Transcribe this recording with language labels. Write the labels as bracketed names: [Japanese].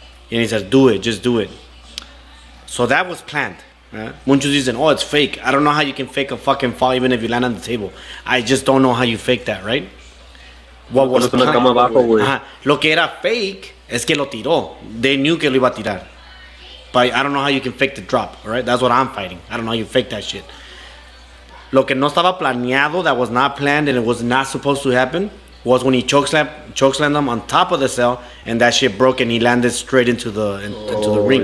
[English] And he said, just do it. So that was planned. [Spanish] Muchos dicen, [English] oh, it's fake. I don't know how you can fake a fucking fall even if you land on the table. I just don't know how you fake that, right? What was planned? [Spanish] Lo que era fake es que lo tiró. [English] They knew [Spanish] que lo iba a tirar. [English] But I don't know how you can fake the drop, all right? That's what I'm fighting. I don't know how you fake that shit. [Spanish] Lo que no estaba planeado, [English] that was not planned and it was not supposed to happen, was when he chokeslammed him on top of the cell and that shit broke and he landed straight into the ring.